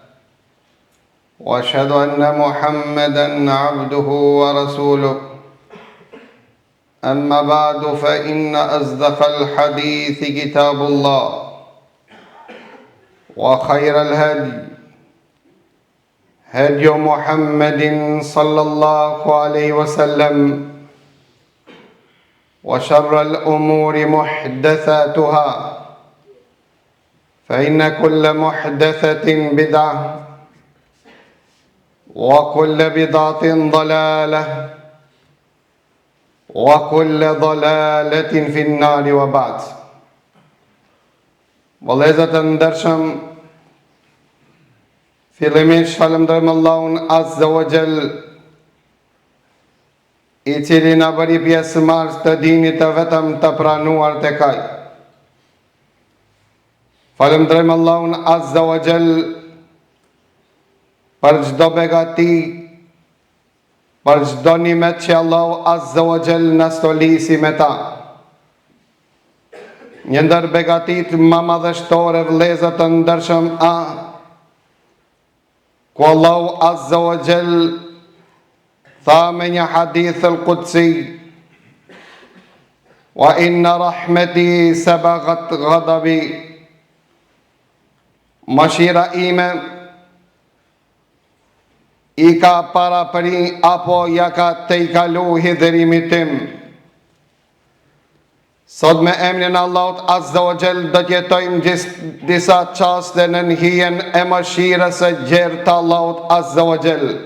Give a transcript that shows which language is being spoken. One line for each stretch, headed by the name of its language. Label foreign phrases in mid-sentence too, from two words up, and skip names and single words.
Arabic: وأشهد أن محمدًا عبده ورسوله أما بعد فإن أصدق الحديث كتاب الله وخير الهدي هدي محمد صلى الله عليه وسلم وشر الأمور محدثاتها فإن كل محدثة بدعة وكل بدعة ضلالة وكل ضلالة في النار وبعد.
Albanian: Vëllezër të ndershëm, fillimisht falënderojmë Allahun
Arabic: عز وجل,
Albanian: I cili na bëri pjesëmarrës të dinit të vetëm të pranuar tek Ai. Falënderojmë Allahun
Arabic: عز وجل
Albanian: për çdo begati, për çdo nimet që Allahu
Arabic: عز وجل
Albanian: na stolisi me ta. Një ndër begatit më madhështore, vëllezër të ndershëm, ku Allahu
Arabic: عز وجل
Albanian: tha me një
Arabic: حديث القدسي: وإن رحمتي سبقت غضبي,
Albanian: mëshira ime I ka parapëri apo ja ka tejkalu hidhërimin tim. Sot me emrin Allahut
Arabic: عز وجل
Albanian: do të jetojmë disa çaste në hijen e mëshirës së gjerë të Allahut
Arabic: عز وجل.